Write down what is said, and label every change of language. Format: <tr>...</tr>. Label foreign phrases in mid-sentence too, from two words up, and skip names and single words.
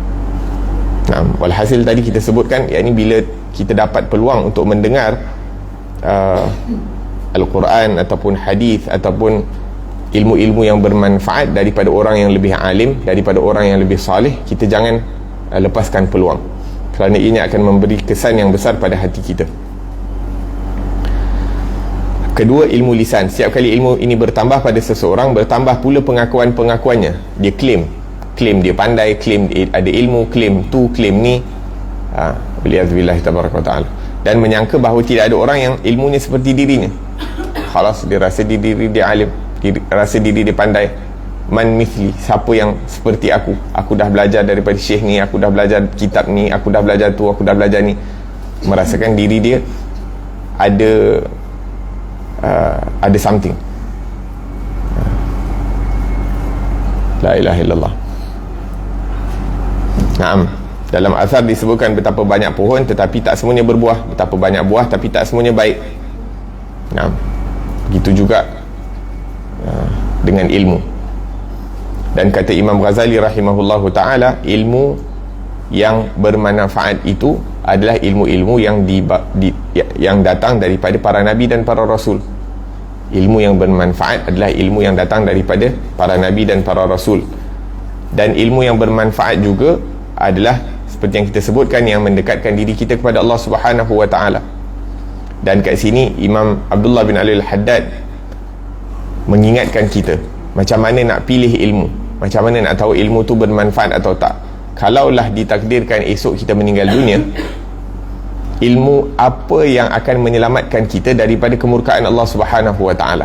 <ms>Walhasil tadi kita sebutkan, yakni bila kita dapat peluang untuk mendengar Al-Quran ataupun hadis ataupun ilmu-ilmu yang bermanfaat daripada orang yang lebih alim, daripada orang yang lebih salih, kita jangan lepaskan peluang, kerana ini akan memberi kesan yang besar pada hati kita. Kedua, ilmu lisan. Setiap kali ilmu ini bertambah pada seseorang, bertambah pula pengakuan-pengakuannya. Dia claim dia pandai, claim dia ada ilmu, claim tu, claim ni,</ms> <ar>بالله تبارك وتعالى,</ar> <ms>dan menyangka bahawa tidak ada orang yang ilmunya seperti dirinya. Khalas, dia rasa diri dia alim, rasa diri dia pandai.</ms> <ar>من مثلي,</ar> <ms>siapa yang seperti aku dah belajar daripada syekh ni, aku dah belajar kitab ni, aku dah belajar tu, aku dah belajar ni. Merasakan diri dia ada something.</ms> <ar>لا إله إلا الله.</ar> <ms>Naam, dalam asar disebutkan betapa banyak pohon tetapi tak semuanya berbuah, betapa banyak buah tapi tak semuanya baik. Naam, begitu juga dengan ilmu. Dan kata Imam Ghazali</ms> <ar>رحمه الله تعالى,</ar> <ms>ilmu yang bermanfaat itu adalah ilmu-ilmu yang datang daripada para nabi dan para rasul. Ilmu yang bermanfaat adalah ilmu yang datang daripada para nabi dan para rasul. Dan ilmu yang bermanfaat juga adalah seperti yang kita sebutkan, yang mendekatkan diri kita kepada Allah</ms> <ar>سبحانه وتعالى.</ar> <ms>Dan kat sini Imam Abdullah bin Ali al-Haddad mengingatkan kita macam mana nak pilih ilmu, macam mana nak tahu ilmu tu bermanfaat atau tak. Kalaulah ditakdirkan esok kita meninggal dunia, ilmu apa yang akan menyelamatkan kita daripada kemurkaan Allah</ms> <ar>سبحانه وتعالى?</ar>